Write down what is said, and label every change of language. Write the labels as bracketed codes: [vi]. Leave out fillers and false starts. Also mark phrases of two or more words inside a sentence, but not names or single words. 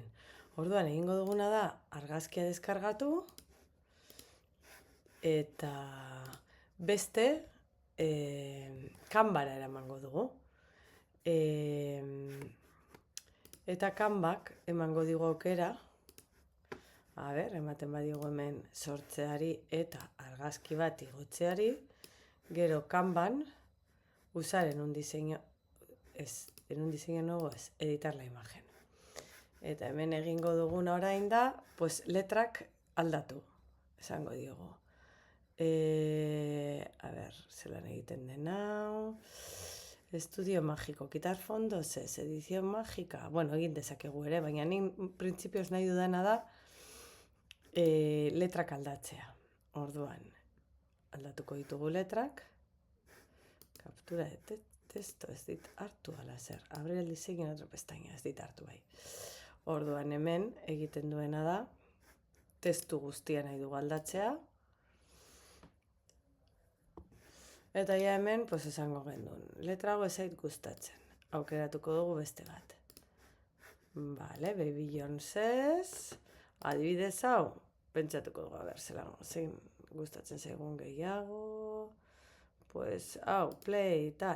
[eu] Orduan egingo duguna da argazkia deskargatu eta beste Canvara eramango dugu. Eta Canvak emango digu aukera, ematen badigu hemen sortzeari eta argazki bat igotzeari, gero Canvan [es] usar en un diseño nuevo es editar la imagen. [eu] Eta hemen egingo duguna orain da, pues letrak aldatu, esango diogu. Zelan egiten den hau. [es] Estudio mágico, quitar fondos ez, edición mágica. [eu] Bueno, egin dezakegu ere, baina ni printzipioz nahi dudana da letrak aldatzea. Orduan, aldatuko ditugu letrak. [es] Captura de texto, [eu] ez dit hartu ala zer. [es] Abre el diseño en otro pestaña, [eu] ez dit hartu bai. Orduan hemen egiten duena da, testu guztia nahi dugu aldatzea. Eta ja hemen, pues esango gendun, letra hau ez zait gustatzen. Aukeratuko dugu beste bat. Vale, Baby Jonesez, adibidez hau, pentsatuko dugu, zein gustatzen zaigun gehiago, pues hau, play, tal.